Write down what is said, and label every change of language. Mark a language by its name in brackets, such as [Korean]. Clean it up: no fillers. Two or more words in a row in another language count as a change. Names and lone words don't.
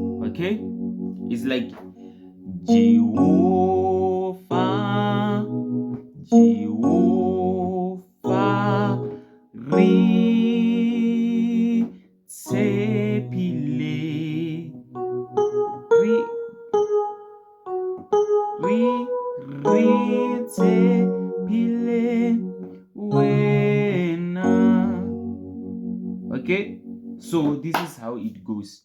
[English] Okay, it's like Jehovah, Jehovah, [Southern Sotho] re tshepile, re tshepile wena. [English] Okay, so this is how it goes.